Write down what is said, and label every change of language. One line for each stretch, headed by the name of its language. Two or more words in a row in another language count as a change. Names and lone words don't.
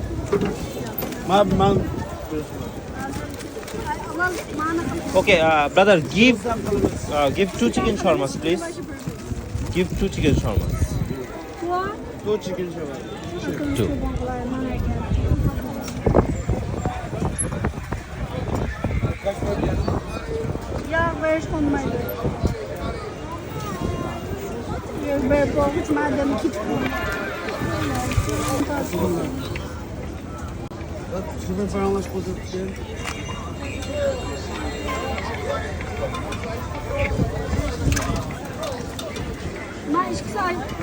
English: Okay, brother, give 2 chicken shawarmas, please. Give 2 chicken shawarmas. Two chicken shawarma. 2.
Dutch: Ja, wees van mij. Ik ben volgens mij de kit.
Turkish: Şunu falan aç koyalım.
Dutch: Maar is gezegd.